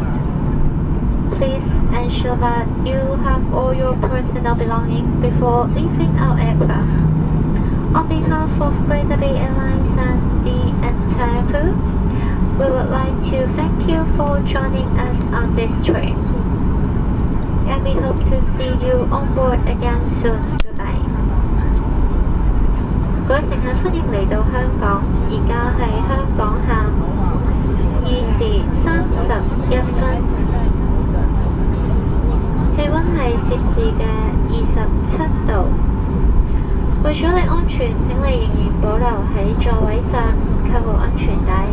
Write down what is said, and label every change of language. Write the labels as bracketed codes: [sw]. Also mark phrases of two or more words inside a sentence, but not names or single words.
[en] Please ensure that you have all your personal belongings before leaving our aircraft. On behalf of Greater Bay Airlines and the entire crew, we would like to thank you for joining us on this trip, and we hope to see you on board again soon. Goodbye. [yue] 各位乘客歡迎嚟到香港，而家係香港下午2時31分，氣温係攝氏嘅27度。為咗你安全，請你仍然保留喺座位上扣好安全帶。